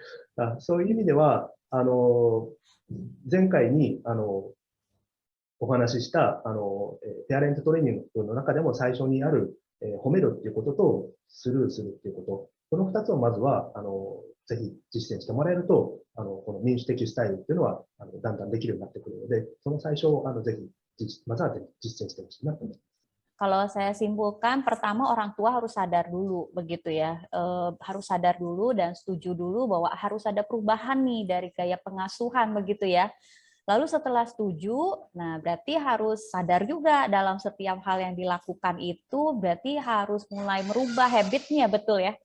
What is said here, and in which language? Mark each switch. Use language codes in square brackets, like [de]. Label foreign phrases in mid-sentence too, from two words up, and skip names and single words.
[ja] そういう意味では、前回に、お話しした、ペアレントトレーニングの中でも最初にある、褒めるっていうことと、スルーするっていうこと。この二つをまずは、ぜひ実践してもらえると、この民主的スタイルっていうのは、だんだんできるようになってくるので、その最初を、ぜひ、まずは実践してほしいなと思います。 [id] Kalau saya simpulkan, pertama orang tua harus sadar dulu, begitu ya, harus sadar dulu dan setuju dulu bahwa harus ada perubahan nih dari gaya pengasuhan, begitu ya. Lalu setelah setuju, nah berarti harus sadar juga dalam setiap hal yang dilakukan itu, berarti harus mulai merubah habitnya, betul ya.